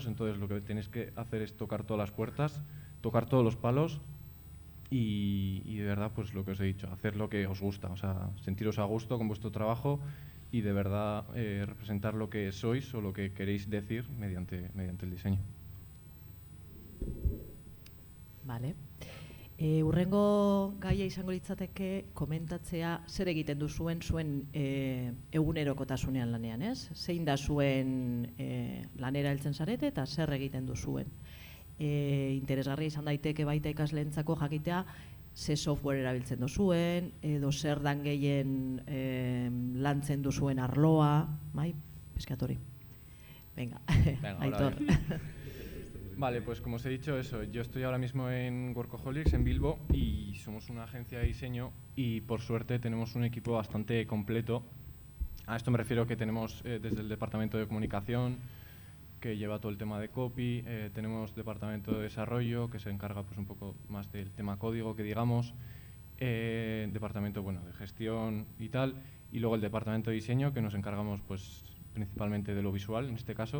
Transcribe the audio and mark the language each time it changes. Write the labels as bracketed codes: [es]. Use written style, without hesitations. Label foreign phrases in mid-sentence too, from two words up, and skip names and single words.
[es] Entonces, lo que tenéis que hacer es tocar todas las puertas, tocar todos los palos, y de verdad, pues lo que os he dicho, hacer lo que os gusta, sentiros a gusto con vuestro trabajo y de verdad representar lo que sois o lo que queréis decir mediante el diseño. Vale. [eu] Hurrengo gaia izango litzateke komentatzea zer egiten duzuen zuen egunerokotasunean lanean, ez? Zein da zuen lanera heltzen zarete eta zer egiten duzuen. Interesgarria izan daiteke baita ikasleentzako jakitea ze software erabiltzen duzuen, edo zer dan gehien lantzen duzuen arloa, bai? [es] Peskatori. Venga, Aitor. Vale, pues como os he dicho, eso, yo estoy ahora mismo en Workaholics, en Bilbo, y somos una agencia de diseño y por suerte tenemos un equipo bastante completo. A esto me refiero que tenemos desde el departamento de comunicación, que lleva todo el tema de copy, tenemos departamento de desarrollo, que se encarga pues un poco más del tema código, que digamos, departamento bueno, de gestión y tal, y luego el departamento de diseño, que nos encargamos pues principalmente de lo visual en este caso.